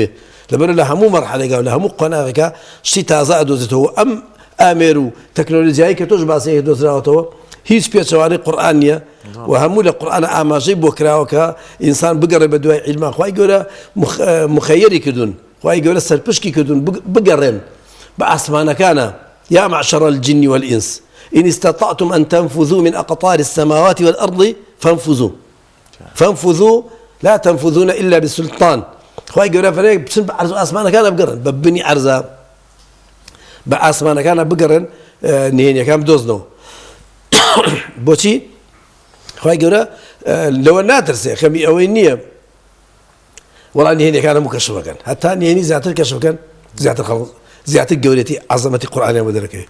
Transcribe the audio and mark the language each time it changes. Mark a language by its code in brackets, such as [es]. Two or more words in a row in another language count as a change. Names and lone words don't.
[ckb] لەبەر لە هەموو مەرحەلێکا و لە هەموو قۆناغێکا شتی تازە ئەدۆزێتەوە ئەم ئامێر و تەکنۆلۆژیایی کە تۆش باسەیەک دۆزراوەتەوە هیچ پێچەوانەی قورئان نییە و هەموو لە قورئانە ئاماژەی بۆ کراوە کە ئینسان بگەڕێ بە دوای عیلما خوای گەورە مخەیەری کردوون خوای گەورە سەرپشکی کردوون بگەڕێن بە ئاسمانەکانە [ar] يا معشر الجن والإنس إن استطعتم أن تنفذوا من أقطار السماوات والأرض فانفذوا لا تنفذون إلا بسلطان [ckb] خوای گەورە فەرمێ بچن بە عەرز و ئاسمانەکانە بگەڕن بە بنی عەرزە بە ئاسمانەکانە بگەڕن نهێنیەکان بدۆزنەوە بۆچی خوای گەورە لەوە ناترسێ خەمی ئەوەی نییە وەڵام نهێنیەکانە مکەشفەکەن هەتا نهێنی زیاتر کەشفەکەن زیاتر گەورەتی عەزەمەتی قورئانیان بۆ دەرەکەوێت